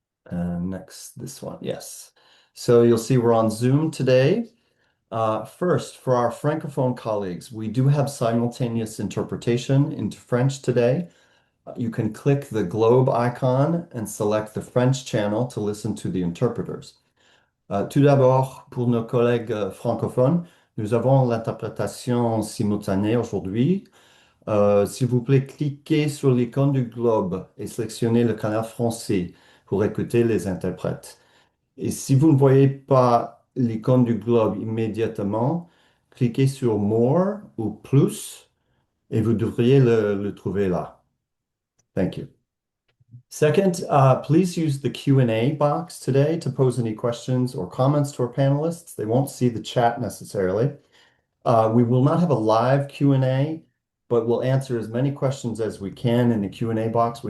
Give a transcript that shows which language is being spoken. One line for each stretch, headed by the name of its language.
English: Next, this one, yes. So you'll see we're on Zoom today. First, for our Francophone colleagues, we do have simultaneous interpretation into French today. You can click the globe icon and select the French channel to listen to the interpreters.
French: Tout d'abord, pour nos collègues francophones, nous avons l'interprétation simultanée aujourd'hui. S'il vous plaît, cliquez sur l'icône du globe et sélectionnez le canal français pour écouter les interprètes. Et si vous ne voyez pas l'icône du globe immédiatement, cliquez sur More ou Plus et vous devriez le trouver là.
English: Thank you. Second, please use the Q&A box today to pose any questions or comments to our panelists. They won't see the chat necessarily. We will not have a live Q&A, but we'll answer as many questions as we can in the Q&A box.